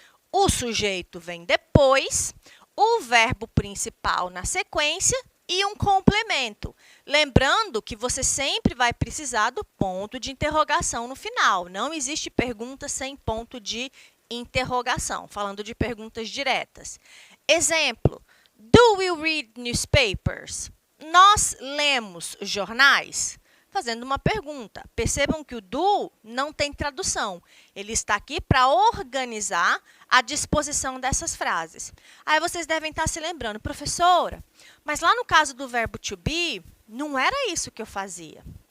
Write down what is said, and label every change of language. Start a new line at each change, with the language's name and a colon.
Portuguese: O sujeito vem depois, o verbo principal na sequência e um complemento. Lembrando que você sempre vai precisar do ponto de interrogação no final. Não existe pergunta sem ponto de interrogação, falando de perguntas diretas.
English: Exemplo, do we read newspapers?
Portuguese: Nós lemos jornais? Fazendo uma pergunta. Percebam que o do não tem tradução. Ele está aqui para organizar a disposição dessas frases. Aí vocês devem estar se lembrando, professora, mas lá no caso do verbo to be, não era isso que eu fazia.